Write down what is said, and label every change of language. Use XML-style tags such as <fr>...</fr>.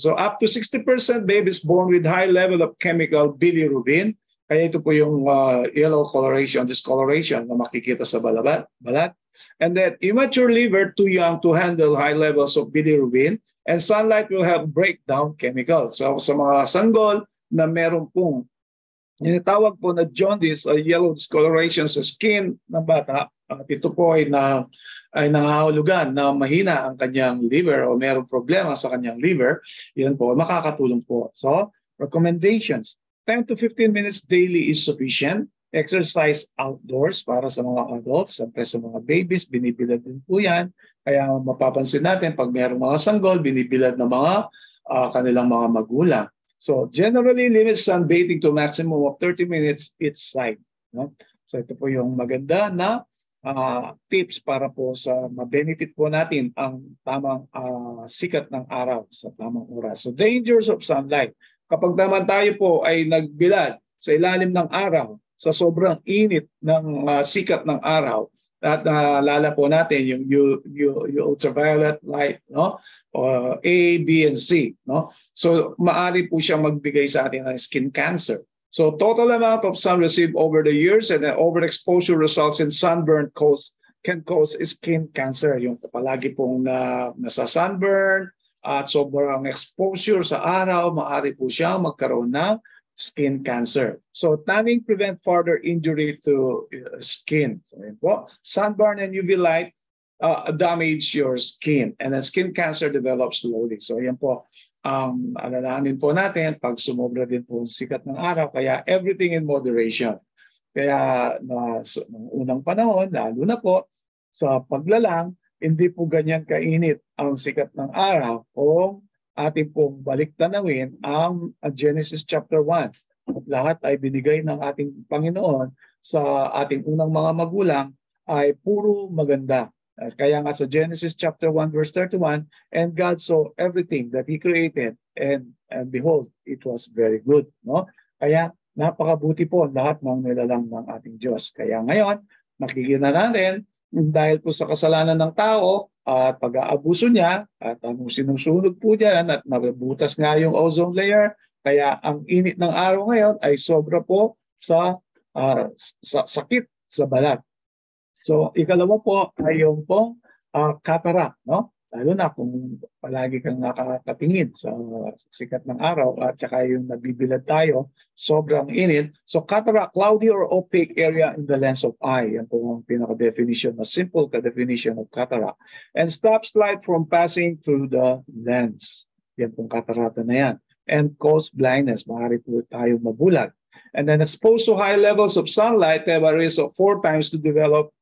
<en>So up to 60% babies born with high level of chemical bilirubin.</en> <tl>Kaya ito po yung yellow coloration, discoloration na makikita sa balat.</tl> <en>And then immature liver too young to handle high levels of bilirubin. And sunlight will help break down chemicals.</en> <tl>So sa mga sanggol na meron pong tinatawag po na jaundice o yellow discoloration sa skin ng bata, at ito po ay nangahulugan na mahina ang kanyang liver o mayroong problema sa kanyang liver, yan po, makakatulong po.</tl> <en>So, recommendations, 10 to 15 minutes daily is sufficient. Exercise outdoors</en> <tl>para sa mga adults, siyempre sa mga babies, binibilad din po yan. Kaya mapapansin natin, pag mayroong mga sanggol, binibilad ng mga kanilang mga magulang.</tl> <en>So generally limit sunbathing to maximum of 30 minutes each side.</en> <tl>No? So ito po yung maganda na tips para po sa ma-benefit po natin ang tamang sikat ng araw sa tamang oras. So</tl> <en>dangers of sunlight.</en> <tl>Kapag naman tayo po ay nagbilad sa ilalim ng araw, sa sobrang init ng sikat ng araw, at naalala po natin yung ultraviolet light, no? A, B, and C, no? So maaari po siyang magbigay sa atin ng skin cancer.</tl> <en>So total amount of sun received over the years and then overexposure results in sunburn can cause skin cancer.</en> <tl>Yung palagi pong nasa sunburn at sobrang exposure sa araw, maaari po siyang magkaroon ng skin cancer.</tl> <en>So tanning prevent further injury to skin. So yun po, sunburn and UV light damage your skin and then skin cancer develops slowly.</en> <tl>So yan po, alalahanin po natin pag sumobra din po sikat ng araw, kaya</tl> <en>everything in moderation.</en> <tl>Kaya nung unang panahon, lalo na po sa paglalang, hindi po ganyan kainit ang sikat ng araw kung ating pong balik-tanawin ang Genesis chapter 1. At lahat ay binigay ng ating Panginoon sa ating unang mga magulang ay puro maganda. Kaya nga sa</tl> <en>Genesis chapter 1 verse 31, and God saw everything that He created and behold, it was very good.</en> <tl>No? Kaya napakabuti po lahat ng nilalang ng ating Diyos. Kaya ngayon, makikita natin dahil po sa kasalanan ng tao at pag-aabuso niya at anong sinusunog po dyan at nabutas nga yung ozone layer, kaya ang init ng araw ngayon ay sobra po sa sakit sa balat. So ikalawa po ay yung pong cataract, no? Lalo na kung palagi kang nakakatingin sa sikat ng araw at saka yung nabibilad tayo, sobrang init.</tl> <en>So cataract, cloudy or opaque area in the lens of eye.</en> <tl>Yan po ang pinaka-definition,</tl> <en>a simple definition of cataract. And stops light from passing through the lens.</en> <tl>Yan pong catarata na yan.</tl> <en>And cause blindness.</en> <tl>Maaari po tayo mabulag.</tl> <en>And then exposed to high levels of sunlight, they have a risk of 4 times to develop</en>